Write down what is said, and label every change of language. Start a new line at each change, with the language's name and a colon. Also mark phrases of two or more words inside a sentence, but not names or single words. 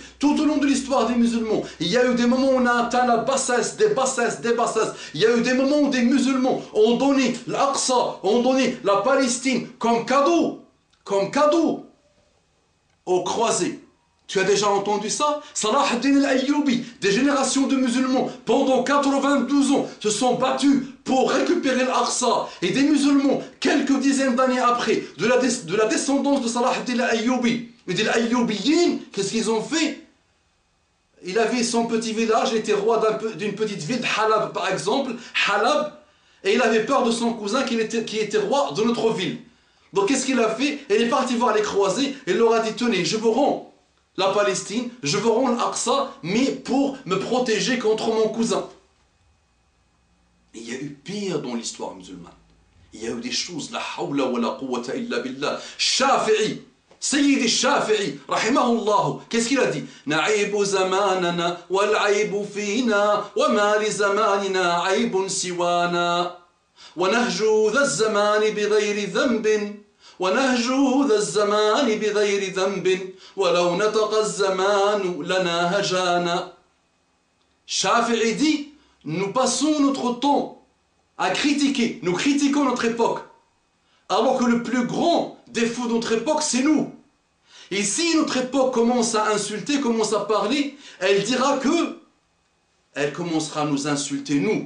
French: Tout au long de l'histoire des musulmans, il y a eu des moments où on a atteint la bassesse, des bassesses, des bassesses. Il y a eu des moments où des musulmans ont donné l'Aqsa, ont donné la Palestine comme cadeau aux croisés. Tu as déjà entendu ça? Salah ad-Din al-Ayyubi, des générations de musulmans, pendant 92 ans, se sont battus pour récupérer l'Aqsa. Et des musulmans, quelques dizaines d'années après, de la descendance de Salah ad-Din al-Ayyubi, et des Ayyubiyin, qu'est-ce qu'ils ont fait? Il avait son petit village, il était roi d'une petite ville, Halab par exemple, Halab, et il avait peur de son cousin qui était roi de notre ville. Donc qu'est-ce qu'il a fait? Il est parti voir les croisés et il leur a dit, tenez, je vous rends la Palestine, je vous rends l'Aqsa, mais pour me protéger contre mon cousin. Il y a eu pire dans l'histoire musulmane. Il y a eu des choses,
Arabic: لا حول ولا قوة إلا بالله.
French: Shafi'i, Sayyid Shafi'i, rahimahullah, qu'est-ce qu'il a dit?
Arabic: نعيب زماننا والعيب فينا وما لزماننا عيب سوانا. ونهجو ذا الزمان بغير ذنب ونهجو ذا الزمان بغير ذنب ولو نطق الزمان لنا هجانا.
French: Shafi'i dit, nous passons notre temps à critiquer, nous critiquons notre époque, alors que le plus grand défaut de notre époque, c'est nous. Et si notre époque commence à insulter, commence à parler, elle dira que elle commencera à nous insulter, nous.